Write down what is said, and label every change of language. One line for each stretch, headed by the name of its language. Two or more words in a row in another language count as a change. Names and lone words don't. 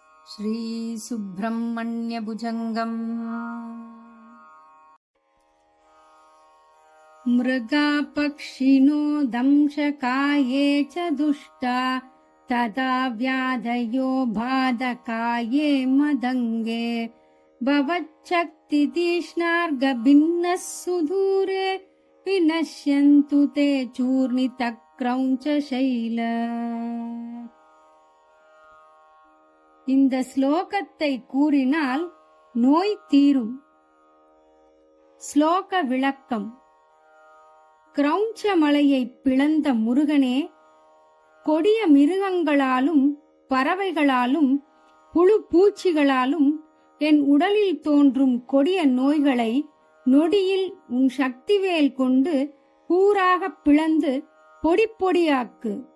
Sanskrit: श्रीसुब्रह्मण्यभुजङ्गम् मृगापक्षिणो दंशकाये च दुष्टा तदा व्याधयो बाधकाये मदङ्गे भवच्छक्तितीक्ष्णार्गभिन्नः सुदूरे विनश्यन्तु ते चूर्णितक्रौञ्चशैल.
Tamil: இந்த ஸ்லோகத்தை கூறினால் நோய் தீரும். ஸ்லோக விளக்கம். கிரௌஞ்ச மலையை பிளந்த முருகனே, கொடிய மிருகங்களாலும் பறவைகளாலும் புழு பூச்சிகளாலும் என் உடலில் தோன்றும் கொடிய நோய்களை நொடியில் உன் சக்திவேல் கொண்டு கூறாக பிளந்து பொடி பொடியாக்கு.